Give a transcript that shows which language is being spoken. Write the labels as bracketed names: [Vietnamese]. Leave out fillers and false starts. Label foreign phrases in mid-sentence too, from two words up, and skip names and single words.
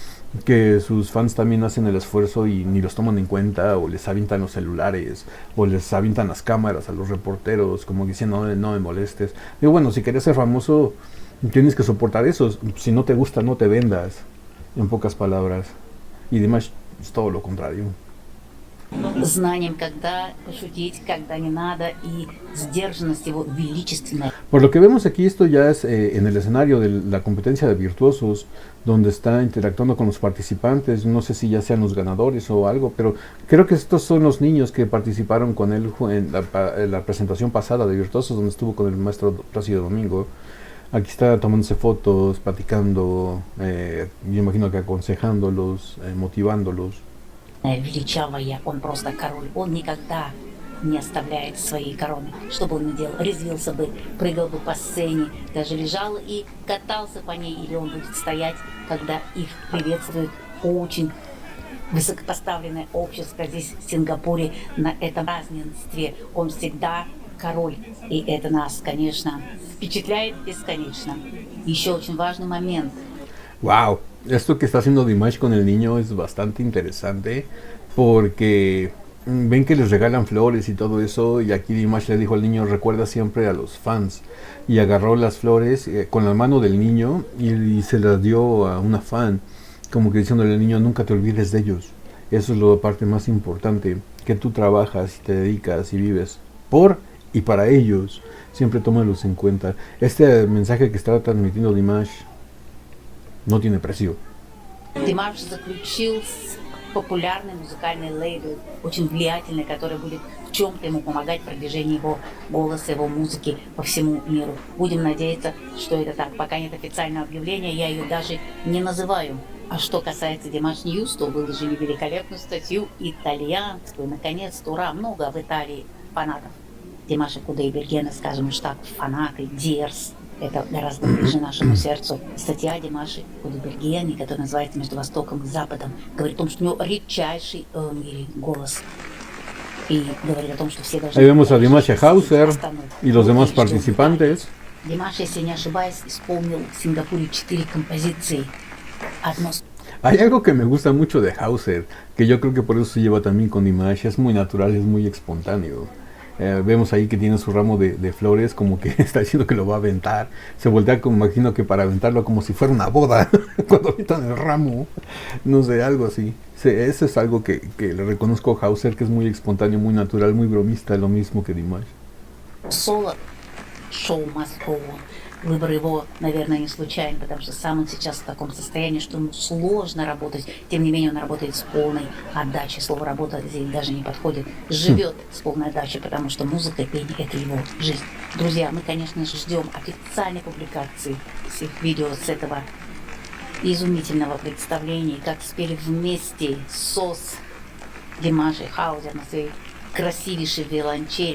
[Spanish] que sus fans también hacen el esfuerzo y ni los toman en cuenta, o les avientan los celulares, o les avientan las cámaras a los reporteros, como diciendo, no, no me molestes. Y bueno, si querías ser famoso, tienes que soportar eso. Si no te gusta, no te vendas, en pocas palabras. Y Dimash es todo lo contrario. [Russian] Знанием, когда пошутить, когда не надо, и сдержанность его величественная. [Spanish] Por lo que vemos aquí, esto ya es en el escenario de la competencia de virtuosos, donde está interactuando con los participantes. No sé si ya sean los ganadores o algo, pero creo que estos son los niños que participaron con él en la presentación pasada de virtuosos, donde estuvo con el maestro Plácido Domingo. Aquí está tomándose fotos, platicando, yo imagino que aconsejándolos, motivándolos. [Russian] Величавая, он просто король. Он никогда не оставляет своей короны. Что бы он ни делал, резвился бы, прыгал бы по сцене, даже лежал и катался по ней, или он будет стоять, когда их приветствует очень высокопоставленное общество здесь, в Сингапуре, на этом празднестве. Он всегда король, и это нас, конечно, впечатляет бесконечно. Еще очень важный момент. [Spanish] Wow, esto que está haciendo Dimash con el niño es bastante interesante, porque ven que les regalan flores y todo eso, y aquí Dimash le dijo al niño, recuerda siempre a los fans, y agarró las flores con la mano del niño y se las dio a una fan, como que diciéndole al niño, nunca te olvides de ellos. Eso es la parte más importante, que tú trabajas y te dedicas y vives por y para ellos, siempre tómalos en cuenta. Este mensaje que está transmitiendo Dimash no tiene precio. [Russian] Димаш заключил с популярный музыкальный лейбл, очень влиятельный, который будет в чем-то ему помогать в продвижении его голоса, его музыки по всему миру. Будем надеяться, что это так. Пока нет официального объявления, я ее даже не называю. А что касается Димаш Ньюс, то выложили великолепную статью итальянскую. Наконец-то, ура, много в Италии фанатов Димаша Кудайбергена, скажем уж так, фанаты, Дерс. Это гораздо ближе нашему сердцу. Статья Димаши Кудайбергена, которая называется «Между Востоком и Западом», говорит о том, что у него редчайший в мире голос. И говорит о том, что все должны... [Spanish] Ahí vemos a Dimash Hauser y los demás participantes. [Russian] Димаш, если не ошибаюсь, исполнил в Сингапуре 4 композиции. Одно... [Spanish] Hay algo que me gusta mucho de Hauser, que yo creo que por eso se lleva también con Dimash, es muy natural, es muy espontáneo. Vemos ahí que tiene su ramo de flores, como que está diciendo que lo va a aventar. Se voltea, como imagino que para aventarlo como si fuera una boda, cuando avientan el ramo. No sé, algo así. Sí, eso es algo que le reconozco a Hauser, que es muy espontáneo, muy natural, muy bromista, lo mismo que Dimash. [Russian] Соло шоу [English] must go on. [Russian] Выбор его, наверное, не случайен, потому что сам он сейчас в таком состоянии, что ему сложно работать. Тем не менее, он работает с полной отдачей. Слово «работа» здесь даже не подходит. Живет с полной отдачей, потому что музыка и пение – это его жизнь. Друзья, мы, конечно же, ждем официальной публикации всех видео с этого изумительного представления, как спели вместе СОС Димаш и Хаузер на своей красивейшей виолончели.